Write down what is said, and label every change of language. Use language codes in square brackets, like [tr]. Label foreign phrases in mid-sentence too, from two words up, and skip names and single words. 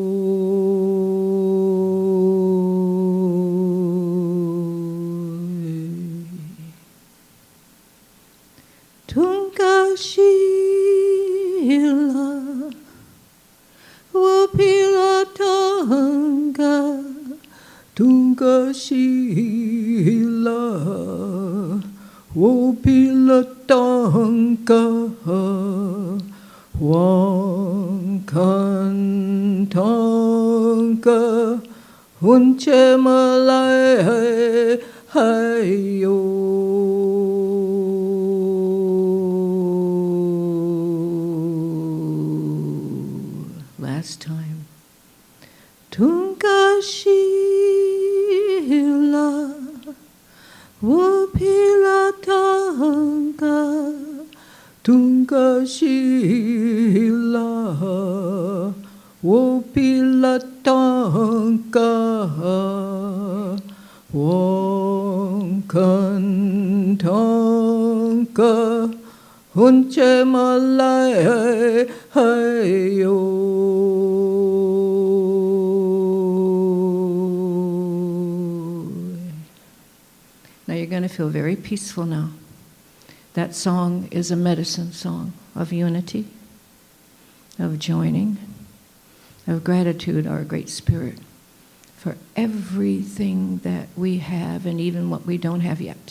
[lkt] Tunkashila Wapila Tanka Tunkashila Wapila Tanka Wankan Tanka Unche malai hai yo. [en] Last time. [lkt] Tunka shila wapila tanka. Tunka shila wapila tanka. Wonkan tanka. Hunche malai hai yo. [en] Now you're going to feel very peaceful now. That song is a medicine song of unity, of joining, of gratitude, our Great Spirit, for everything that we have and even what we don't have yet.